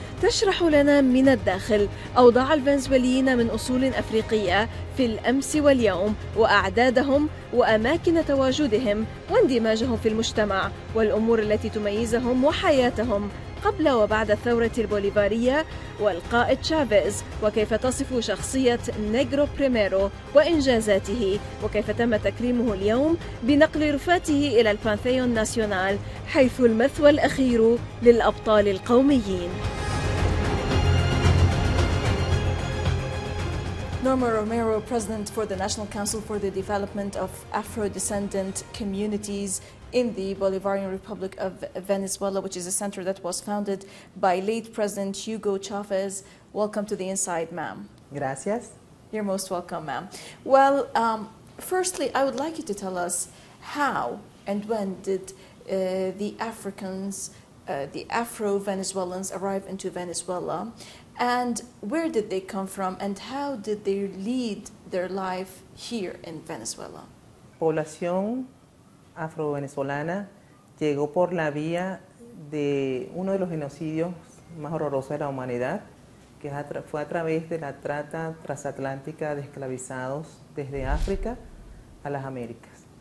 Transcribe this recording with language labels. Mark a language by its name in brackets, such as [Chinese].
[Arabic] تشرح لنا من الداخل أوضاع الفنزويليين من أصول أفريقية في الأمس واليوم، وأعدادهم وأماكن تواجدهم واندماجهم في المجتمع، والأمور التي تميزهم وحياتهم قبل وبعد الثورة البوليفارية والقائد تشافيز، وكيف تصف شخصية نيجرو بريميرو وإنجازاته، وكيف تم تكريمه اليوم بنقل رفاته إلى البانثيون ناسيونال حيث المثوى الأخير للأبطال القوميين. [English] Norma Romero, President for the National Council for the Development of Afro-Descendant Communities in the Bolivarian Republic of Venezuela, which is a center that was founded by late President Hugo Chavez. Welcome to the Inside, ma'am. [Spanish] Gracias. [English] You're most welcome, ma'am. Well, firstly, I would like you to tell us how and when did the Africans, the Afro-Venezuelans arrive into Venezuela, and where did they come from, and how did they lead their life here in Venezuela? [Spanish] Población afro-venezolana llegó por la vía de uno de los genocidios más horrorosos de la humanidad, que fue a través de la trata transatlántica de esclavizados desde África a las Américas.